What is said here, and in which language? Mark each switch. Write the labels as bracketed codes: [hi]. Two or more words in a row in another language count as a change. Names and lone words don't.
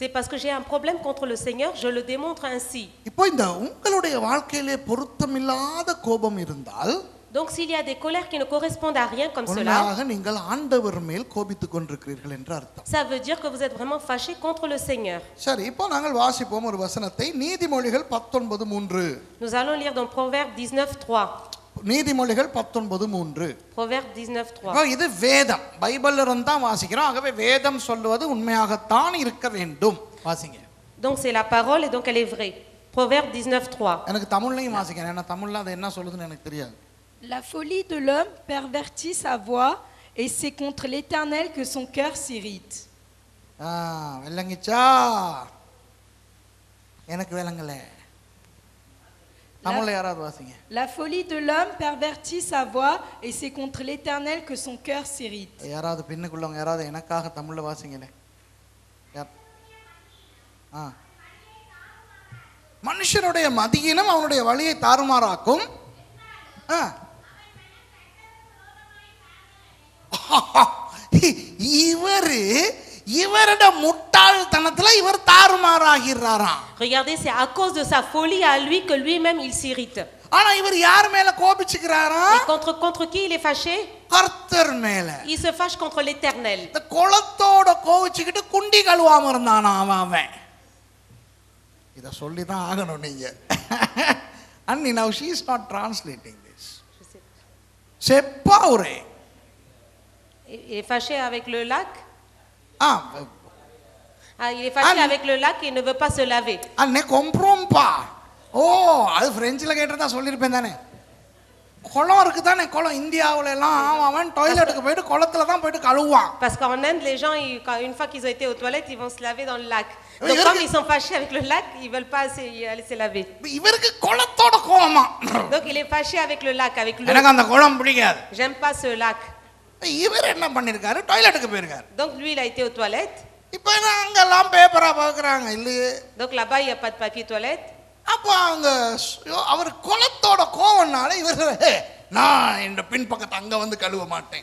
[fr] C'est parce que j'ai un problème contre le Seigneur, je le démontre ainsi. [ta] இப்போ இந்த உங்களுடைய வாழ்க்கையிலே பொருத்தமில்லாத கோபம் இருந்தால், [fr] Donc s'il y a des colères qui ne correspondent à rien comme cela, [ta] நீங்கள் ஆண்டவர் மேல் கோபித்துக் கொண்டிருக்கிறீர்கள் என்று அர்த்தம். [fr] ça veut dire que vous êtes vraiment fâché contre le Seigneur. [ta] சரி, இப்போ நாங்கள் வாசிப்போம் ஒரு வசனத்தை, நீதிமொழிகள் 19:3. [fr] Nous allons lire dans Proverbe 19:3. [ta] நீதிமொழிகள் 19:3. [fr] Proverbe 19:3. [ta] இது வேதம், பைபிள்ல இருந்து தான் வாசிக்கிறோம். ஆகவே வேதம் சொல்வது உண்மையாகத்தான் இருக்க வேண்டும். வாசிங்க. [fr] Donc c'est la parole et donc elle est vraie. Proverbe 19:3. [ta] எனக்கு தமிழ்லையும் வாசிக்கிறேன், ஏன்னா தமிழ்ல அது என்ன சொல்லுதுன்னு எனக்கு தெரியாது. [fr] La folie de l'homme pervertit sa voix et c'est contre l'Éternel que son cœur s'irrite. [ta] விளங்கிச்சா? எனக்கு விளங்கல. தமிழ்ல யாராவது வாசிங்க. [fr] La folie de l'homme pervertit sa voix et c'est contre l'Éternel que son cœur s'irrite. [ta] யாராவது பின்னுக்குள்ளவங்க யாராவது எனக்காக தமிழ்ல வாசிங்களே. மனுஷனுடைய மதியினம் அவனுடைய வழியை தாறுமாறாக்கும். இவருடைய முட்டாள்தனத்துல இவர் தாறுமாறாகிறாராம். [fr] Regardez, c'est à cause de sa folie à lui que lui-même il s'irrite. [ta] ஆனா இவர் யார் மேல கோபிச்சுக்கிறாராம்? [fr] Et contre qui il est fâché? [ta] கர்த்தர் மேல. [fr] Il se fâche contre l'Éternel. [ta] இந்த குளத்தோட கோவிச்சுக்கிட்டு குண்டி கழுவாம இருந்தானா அவன். இத சொல்லி தான் ஆகணும் நீங்க. [en] And now she is not translating this. [fr] c'est pas vrai. Il est fâché avec le lac. Il est fâché avec le lac et ne veut pas se laver. elle ne comprend pas. [ta] ஓ, அது பிரெஞ்சில் கேட்டதா சொல்லியிருப்பேன் தானே. குளம் இருக்கு தானே, குளம் இந்தியாவுல எல்லாம் அவன் டாய்லெட்டுக்கு போயிட்டு குளத்துல தான் போயிட்டு கழுவான். [fr] Parce qu'en Inde, les gens, une fois qu'ils ont été aux toilettes, ils vont se laver dans le lac. Donc comme ils sont fâchés avec le lac, ils veulent pas aller se laver. [ta] இவருக்கு குளத்தோட கோவமா. [fr] Donc il est fâché avec le lac, avec l'eau. [ta] எனக்கு அந்த குளம் பிடிக்காது. [fr] J'aime pas ce lac. [ta] இவர் என்ன பண்ணிருக்காரு? டாய்லெட்டுக்கு போயிருக்காரு. [fr] Donc lui, il a été aux toilettes. [ta] இப்போ அங்கெல்லாம் பேப்பரா பார்க்குறாங்க இல்லையே. [fr] Donc là-bas, il n'y a pas de papier toilette. [ta] அப்போ அவங்க அவர் குளத்தோட கோவம்னால இவர் நான் இந்த பின்பக்கத்தை அங்க வந்து கழுவ மாட்டேன்.